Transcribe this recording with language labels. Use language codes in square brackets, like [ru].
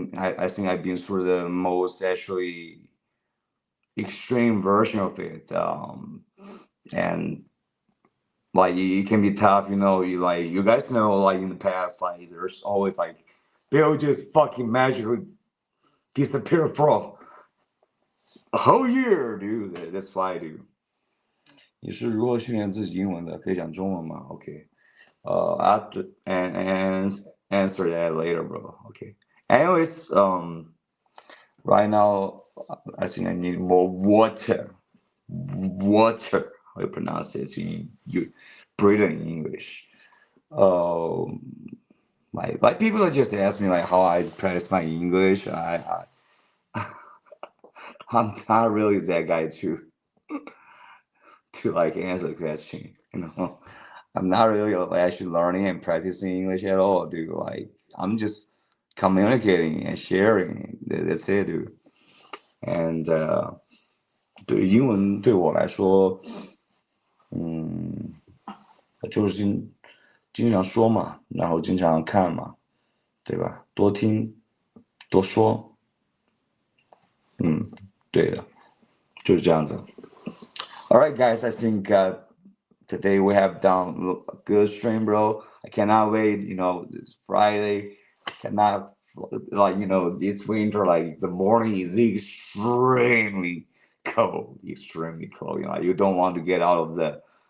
[en] I think I've been through the most actually extreme version of it. And like it can be tough, you guys know like in the past, like there's always like they'll just fucking magically disappear for a whole year, dude. That's why I do. [zh] 你是如何训练自己英文的？可以讲中文吗？OK， [en] after and answer that later, bro. Okay. Anyways, right now I think I need more water. Water. How you pronounce it in Britain English? Um, like people just ask me like how I practice my English. I'm not really that guy to like answer the question. I'm not really actually learning and practicing English at all, dude. Like I'm just communicating and sharing. That's it, dude. [zh] And 对英文对我来说，就是经常说嘛，然后经常看嘛，对吧？多听，多说，对的，就是这样子。 [en] All right, guys, I think today we have done a good stream, bro. I cannot wait. It's Friday. Cannot like this winter. Like the morning is extremely cold. Extremely cold. You don't want to get out of the